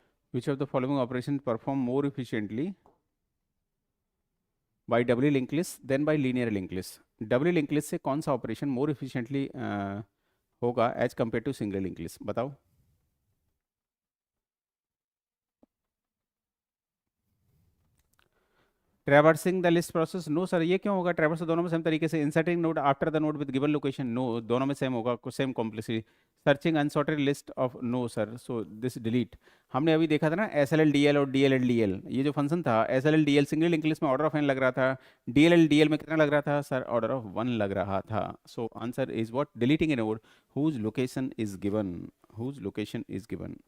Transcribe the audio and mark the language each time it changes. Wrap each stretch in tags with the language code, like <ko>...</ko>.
<en>Which of the following operations perform more efficiently by doubly linked list than by linear linked list?</en> <hi>Doubly linked list से कौन सा operation</hi> <en>more efficiently</en> <hi>होगा</hi> <en>As compare to single linked list?</en> <hi>बताओ.</hi> <en>Traversing the list process? No sir,</en> <hi>ये क्यों होगा? Traverse दोनों में सेम तरीके से.</hi> <en>Inserting node after the node with given location? No,</en> <hi>दोनों में सेम होगा,</hi> <en>Same complexity. Searching unsorted list of? No sir. So this delete.</en> <hi>हमने अभी देखा था ना SLL DL और DLL DL, ये जो फंक्शन था SLL DL single link list में ऑर्डर ऑफ n लग रहा था, DLL DL में कितना लग रहा था सर?</hi> <en>order of 1</en> <hi>लग रहा था.</hi> <en>So answer is what? Deleting a node whose location is given, whose location is given.</en>